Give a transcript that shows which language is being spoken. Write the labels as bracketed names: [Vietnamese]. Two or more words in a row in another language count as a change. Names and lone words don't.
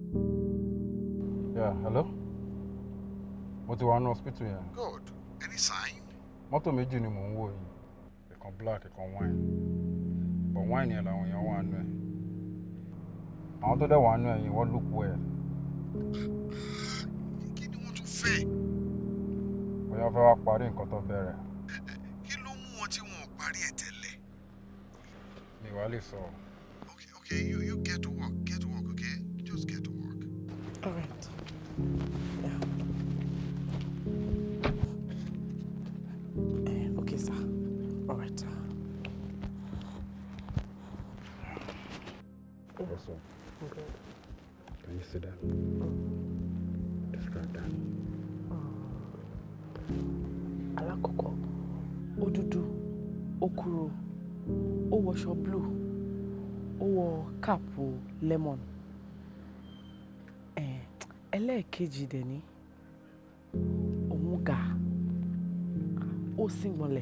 [English] Yeah, hello? What do you want in hospital here? Good. Any sign? [Yoruba] Mọ́tò méjì ni mò ń wò yìí. Ìkan black, ìkan wine. [English] But wine [Yoruba] yẹn làwọn èèyàn wà nù ẹ̀. Àwọn tó dẹ̀ wà nù ẹ̀ yìí wọ́n [English] look well. [Yoruba] Kí ni wọ́n tún fẹ́? Bóyá fẹ́ wá parí nǹkan tó bẹ̀rẹ̀. Kí ló mú wọn tí wọn ò parí ẹ̀ tẹ́lẹ̀? Mi wá lè sọ. [English] Okay, you get to work, okay? Just get to work. All right. Yeah. Okay, sir. All right, sir. Yes, sir. Okay. Can you sit down? Describe that. [Yoruba] Alákọ̀ọ́kọ́, ó dúdú, ó kúrò, ó wọṣọ blue, ó wọ káàpù lemon. Ẹlẹ́ẹ̀kejì dẹ̀ ni, òun ga, ó síngbọnlẹ̀.